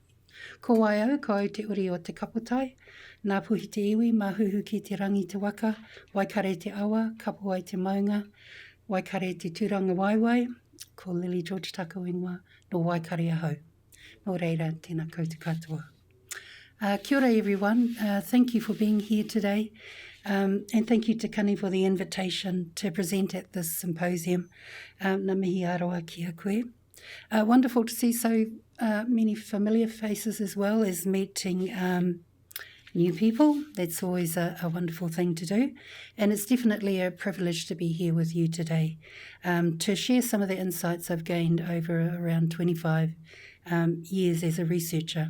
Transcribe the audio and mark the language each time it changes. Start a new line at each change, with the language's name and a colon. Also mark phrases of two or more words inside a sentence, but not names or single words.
Māori: Ko wai au, ko au te uri o te kapotai, nā puhi te iwi, mahuhu ki te rangi te waka, waikare te awa, kapo ai te maunga, waikare te tūranga waiwai, ko Lily George Taka Whenua, no waikare ahau. Nō reira, tēnā koutou katoa. Kia ora
English: everyone, thank you for being here today. And thank you to Kani for the invitation to present at this symposium.
Māori: Ngā mihi aroa ki a koe.
English: Wonderful to see so many familiar faces as well as meeting new people. That's always a wonderful thing to do. And it's definitely a privilege to be here with you today to share some of the insights I've gained over around 25 years as a researcher.